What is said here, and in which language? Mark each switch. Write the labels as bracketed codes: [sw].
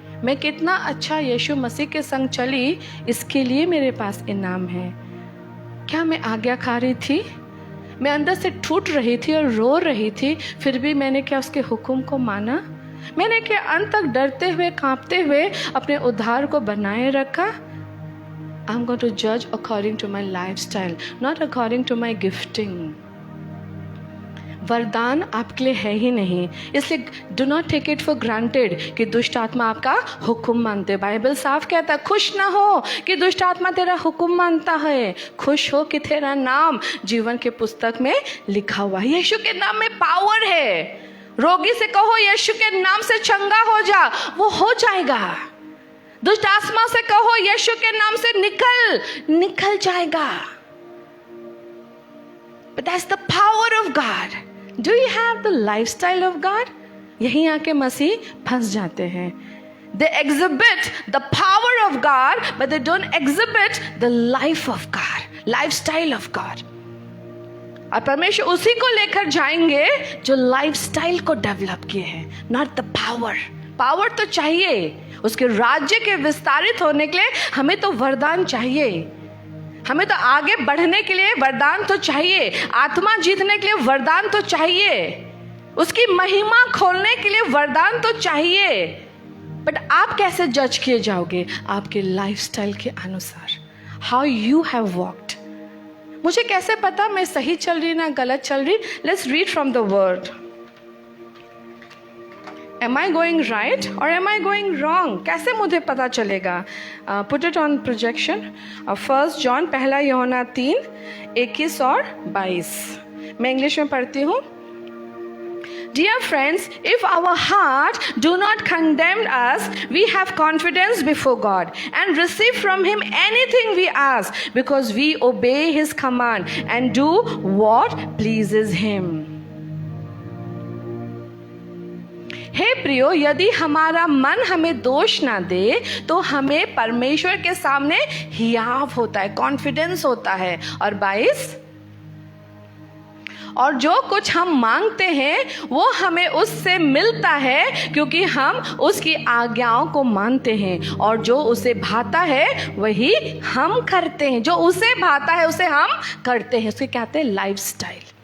[hi] मैं कितना अच्छा यीशु मसीह के संग चली इसके लिए मेरे पास इनाम है. क्या मैं आज्ञाकारी थी? मैं अंदर से टूट रही थी और रो रही थी, फिर भी मैंने क्या उसके हुक्म को माना? मैंने क्या अंत तक डरते हुए कांपते हुए अपने उद्धार को बनाए रखा? [en] I'm going to judge according to my lifestyle, not according to my gifting. [hi] वरदान आपके लिए है ही नहीं, इसलिए [en] do not take it for granted [hi] कि दुष्ट आत्मा आपका हुक्म मानते. बाइबल साफ कहता है खुश ना हो कि दुष्ट आत्मा तेरा हुक्म मानता है, खुश हो कि तेरा नाम जीवन के पुस्तक में लिखा हुआ है. यीशु के नाम में पावर है. रोगी से कहो यीशु के नाम से चंगा हो जा, वो हो जाएगा. दुष्ट आत्मा से कहो यीशु के नाम से निकल जाएगा. [en] But that's the power of God. Do you have the lifestyle of God? [hi] यहीं आके मसीह फंस जाते हैं. [en] They exhibit the power of God, but they don't exhibit the life of God, lifestyle of God. [hi] और परमेश्वर उसी को लेकर जाएंगे जो लाइफस्टाइल को डेवलप किए हैं, [en] Not the power. [hi] पावर तो चाहिए, उसके राज्य के विस्तारित होने के लिए हमें तो वरदान चाहिए, हमें तो आगे बढ़ने के लिए वरदान तो चाहिए, आत्मा जीतने के लिए वरदान तो चाहिए. उसकी महिमा खोलने के लिए वरदान तो चाहिए, बट आप कैसे जज किए जाओगे? आपके लाइफस्टाइल के अनुसार, [en] How you have walked. [hi] मुझे कैसे पता मैं सही चल रही ना गलत चल रही? [en] Let's read from the word. Am I going right or am I going wrong? [hi] कैसे मुझे पता चलेगा? [en] Put it on projection. [hi] 1 John पहला यूहन्ना 3:21 और 22। मैं इंग्लिश में पढ़ती हूँ। [en] Dear friends, if our heart do not condemn us, we have confidence before God and receive from Him anything we ask, because we obey His command and do what pleases Him. [hi] हे प्रियो, यदि हमारा मन हमें दोष ना दे तो हमें परमेश्वर के सामने हियाव होता है, कॉन्फिडेंस होता है। और 22, और जो कुछ हम मांगते हैं वो हमें उससे मिलता है, क्योंकि हम उसकी आज्ञाओं को मानते हैं, और जो उसे भाता है वही हम करते हैं। जो उसे भाता है उसे हम करते हैं। उसके कहते हैं लाइफस्टाइल।